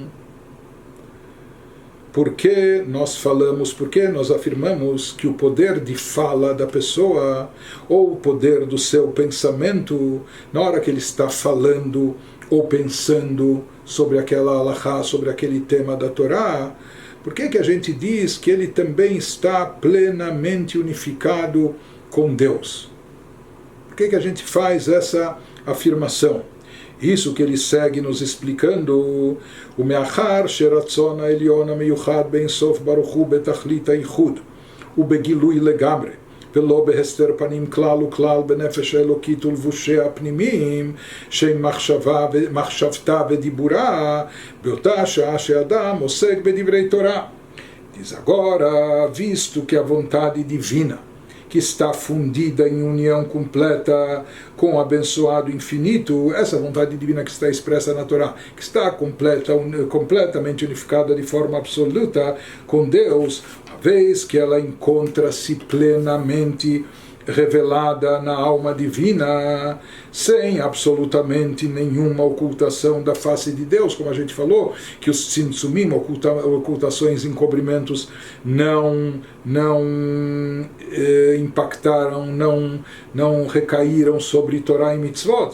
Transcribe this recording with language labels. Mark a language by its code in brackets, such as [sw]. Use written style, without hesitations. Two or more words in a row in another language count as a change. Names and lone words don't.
[pt] Por que nós afirmamos que o poder de fala da pessoa, ou o poder do seu pensamento, na hora que ele está falando ou pensando sobre aquela halachá, sobre aquele tema da Torá, por que a gente diz que ele também está plenamente unificado com Deus? Por que a gente faz essa afirmação? Isso que ele segue nos explicando, o [he] מאחר שהרצון העליון המיוחד בן סוף ברוך הוא בתכלית היחוד ובגילוי לגמרי ולא בהסתר פנים כלל וכלל בנפש אלוקית ולבושי הפנימיים שהם מחשבתה ודיבורה באותה שעה שאדם עוסק בדברי תורה. [pt] Diz agora, visto que a vontade divina, que está fundida em união completa com o abençoado infinito, essa vontade divina que está expressa na Torá, que está completamente unificada de forma absoluta com Deus, uma vez que ela encontra-se plenamente revelada na alma divina, sem absolutamente nenhuma ocultação da face de Deus, como a gente falou, que os tzimtzumim, ocultações, encobrimentos, não impactaram, não recaíram sobre Torá e Mitzvot.